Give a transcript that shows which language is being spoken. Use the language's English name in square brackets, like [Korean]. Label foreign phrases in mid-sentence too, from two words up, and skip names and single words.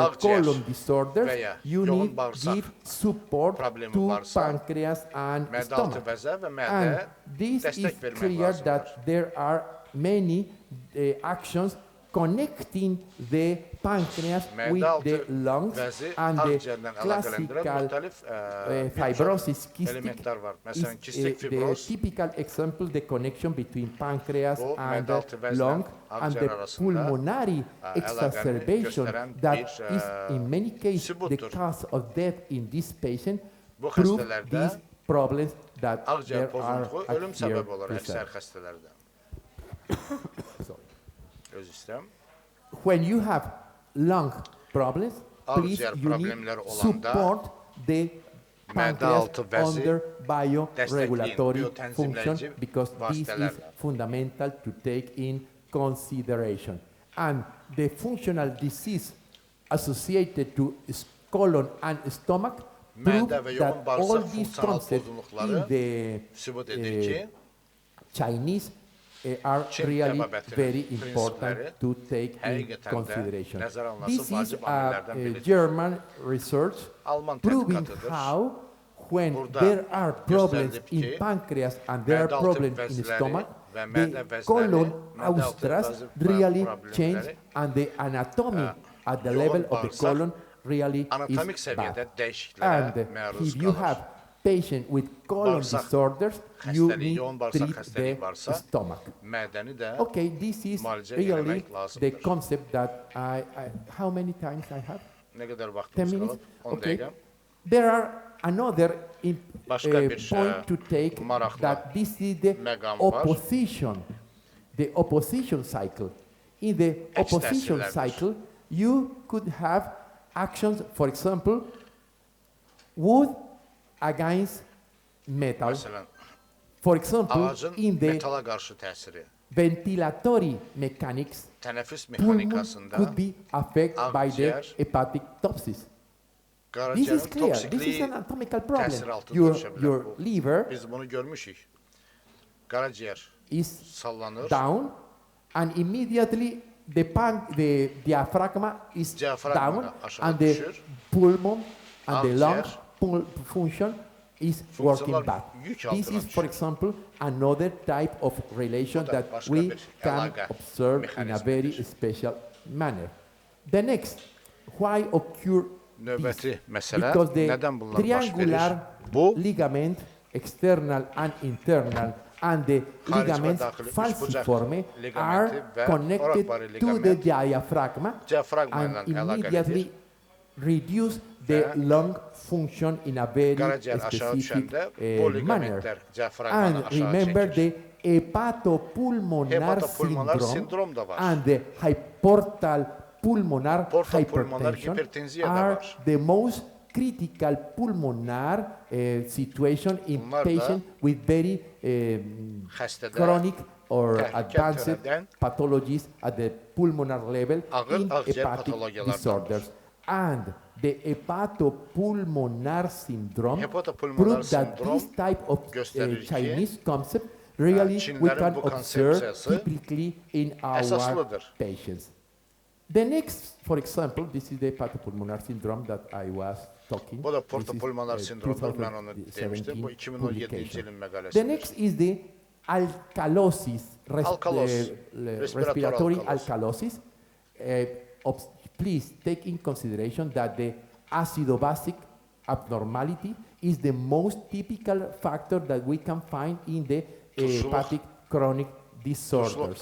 [Azerbaijani] Akciğer [English] colon disorders, [Azerbaijani] veya [English] you [Azerbaijani] yoğun [English] need [Azerbaijani] bağırsak [English] give support [Azerbaijani] problemi [English] to [Azerbaijani] varsa, [English] pancreas and [Azerbaijani] mədaltı [English] stomach. [Azerbaijani] vəzə və [English] And [Azerbaijani] mədə [English] this is [Azerbaijani] dəstək vermək [English] clear [Azerbaijani] lazımdır. [English] that there are many actions connecting the pancreas with [Azerbaijani] Mədaltı [English] the lungs [Azerbaijani] vəzi [English] and the [Azerbaijani] akciğərlə əlaqələndirən [English] classical [Azerbaijani] müxtəlif [English] fibrosis cystic [Azerbaijani] elementlər var. [English] is [Azerbaijani] Məsələn, kistik [English] the [Azerbaijani] fibroz [English] typical example, the connection between pancreas [Azerbaijani] Bu, [English] and the [Azerbaijani] mədaltı vəzlə [English] lung and [Azerbaijani] akciğer [English] the [Azerbaijani] arasında, [English] pulmonary exacerbation [Azerbaijani] göstərən [English] that [Azerbaijani] bir, [English] is in many cases the [Azerbaijani] sübuttur. [English] cause of death in this patient [Azerbaijani] Bu [English] prove [Azerbaijani] xəstələrdə [English] these problems that [Azerbaijani] akciğer [English] there are [Azerbaijani] pozuntuğu [English] at [Azerbaijani] ölüm [English] here [Azerbaijani] səbəbi olur [English] present. [Azerbaijani] əksər xəstələrdə. Öz istəyəm. [English] When you have lung problems, please [Azerbaijani] Akciğer [English] you need [Azerbaijani] problemləri olanda [English] support the pancreas [Azerbaijani] mədaltı vəzi [English] under bioregulatory [Azerbaijani] dəstəkləyin, [English] function [Azerbaijani] biotənzimləyici [English] because this is [Azerbaijani] vasitələrlə. [English] fundamental to take in consideration. And the functional disease associated to colon and stomach prove [Azerbaijani] Mədə və [English] that [Azerbaijani] yoğun [English] all [Azerbaijani] bağırsaq [English] these [Azerbaijani] funksional [English] concepts [Azerbaijani] pozunluqları [English] in the [Azerbaijani] sübut edir ki, [English] Chinese are [Azerbaijani] Çin [English] really [Azerbaijani] təbabətinin [English] very [Azerbaijani] prinsipləri [English] important to take in [Azerbaijani] həqiqətən də [English] consideration. [Azerbaijani] nəzərə alınması [English] This is [Azerbaijani] vacib amillərdən [English] a [Azerbaijani] biridir. [English] German research [Azerbaijani] Alman [English] proving [Azerbaijani] tədqiqatıdır. [English] how when [Azerbaijani] Burada [English] there are problems [Azerbaijani] göstərilib [English] in [Azerbaijani] ki, [English] pancreas and there are [Azerbaijani] mədaltı [English] problems in [Azerbaijani] vəzləri [English] stomach, [Azerbaijani] və mədə [English] the [Azerbaijani] vəzləri, [English] colon [Azerbaijani] mədaltı [English] austras [Azerbaijani] vəzi [English] really [Azerbaijani] problemləri, [English] change and the anatomy at the [Azerbaijani] yoğun [English] level of the [Azerbaijani] bağırsaq [English] colon really [Azerbaijani] anatomik [English] is [Azerbaijani] səviyyədə [English] bad. [Azerbaijani] dəyişikliklərə [English] And [Azerbaijani] məruz [English] if you [Azerbaijani] qalır. [English] have patient with colon [Azerbaijani] Bağırsak [English] disorders, you [Azerbaijani] xəstəliyi, [English] need [Azerbaijani] yoğun bağırsaq [English] treat [Azerbaijani] xəstəliyi [English] the [Azerbaijani] varsa, [English] stomach. [Azerbaijani] mədəni də [English] Okay, this is [Azerbaijani] müalicə [English] really [Azerbaijani] eləmək lazımdır. [English] the concept that how many times I have? [Azerbaijani] Nə qədər [English] 10 [Azerbaijani] vaxtımız [English] minutes? [Azerbaijani] qalıb? 10 [English] Okay. [Azerbaijani] dəqiqə. [English] There are another [Azerbaijani] Başqa bir [English] point to take [Azerbaijani] maraqlı [English] that this is the [Azerbaijani] məqam var. [English] the opposition cycle. In the opposition [Azerbaijani] təsirlərdir. [English] cycle, you could have actions, for example, wood against metal. [Azerbaijani] Məsələn, [English] For example, [Azerbaijani] ağacın [English] in the [Azerbaijani] metala qarşı təsiri, [English] ventilatory mechanics, [Azerbaijani] tənəffüs pulmon mexanikasında [English] could be affected by the [Azerbaijani] akciğer, [English] hepatic toxis. This is [Azerbaijani] qaraciyərin [English] clear. This is [Azerbaijani] toksikliyi [English] an anatomical [Azerbaijani] təsir [English] problem. [Azerbaijani] altında [English] Your, [Azerbaijani] düşə bilər. [English] your [Azerbaijani] Bu. [English] liver [Azerbaijani] Biz bunu görmüşük. Qaraciyər [English] is [Azerbaijani] sallanır, [English] down, and immediately the diaphragm is [Azerbaijani] Diafragma [English] down, [Azerbaijani] aşağı [English] and the [Azerbaijani] düşür. [English] pulmon and the lung [Azerbaijani] Akciğer [English] function is working [Azerbaijani] fonksiyonlar [English] bad. [Azerbaijani] yük [English] This [Azerbaijani] altına [English] is, for [Azerbaijani] düşür. [English] example, another type of relation [Azerbaijani] Bu da [English] that [Azerbaijani] başka [English] we [Azerbaijani] bir [English] can [Azerbaijani] əlaqə [English] observe in a very [Azerbaijani] mexanizmidir. [English] special manner. The next, why occur [Azerbaijani] Növbəti [English] this? [Azerbaijani] məsələ, [English] Because the [Azerbaijani] nədən bunlar baş verir? [English] triangular [Azerbaijani] Bu, [English] ligament, external and internal, and the [Azerbaijani] Xarici və [English] ligaments [Azerbaijani] daxili [English] falciforme [Azerbaijani] üçbucaq ligamenti [English] are [Azerbaijani] və [English] connected [Azerbaijani] oraq-barı [English] to the [Azerbaijani] ligament [English] diaphragm [Azerbaijani] diafraqma [English] and [Azerbaijani] ilə [English] immediately [Azerbaijani] əlaqəlidir. [English] reduce the [Azerbaijani] Və [English] lung function in a very [Azerbaijani] Qaraciyər aşağı [English] specific [Azerbaijani] düşəndə bu [English] manner. [Azerbaijani] ligamentlər diafraqmanı [English] And [Azerbaijani] aşağı [English] remember [Azerbaijani] çəkir. [English] the hepatopulmonar [Azerbaijani] Hepatopulmonar [English] syndrome [Azerbaijani] sindrom da var. [English] and the portal pulmonar [Azerbaijani] Portopulmonar [English] hypertension [Azerbaijani] hipertenziya da [English] are [Azerbaijani] var. [English] the most critical pulmonar situation in [Azerbaijani] Bunlar da [English] patients with very [Azerbaijani] Xəstədə [English] chronic or [Azerbaijani] təhlükə [English] advanced [Azerbaijani] törədən [English] pathologies at the pulmonar level [Azerbaijani] ağır [English] in [Azerbaijani] ağciyər [English] hepatic [Azerbaijani] patologiyalardandır. [English] disorders. And the hepatopulmonar syndrome [Azerbaijani] Hepatopulmonar [English] prove that [Azerbaijani] sindrom [English] this type of [Azerbaijani] göstərir ki, [English] Chinese concept really we [Azerbaijani] Çinlilərin [English] can [Azerbaijani] bu [English] observe [Azerbaijani] konsepsiyası [English] typically in our [Azerbaijani] əsaslıdır. [English] patients. The next, for example, this is the hepatopulmonar syndrome that I was talking. [Azerbaijani] Bu da [English] This is, [Azerbaijani] portopulmonar sindromdur, mən onu [English] 2017 [Azerbaijani] demişdim. Bu 2017-ci [English] publication. [Azerbaijani] ilin [English] The [Azerbaijani] məqaləsidir. [English] next is the alkalosis, [Azerbaijani] Alkalos, [English] respiratory [Azerbaijani] alkalos. [English] alkalosis. Please take in consideration that the acido-basic abnormality is the most typical factor that we can find in the hepatic chronic disorders.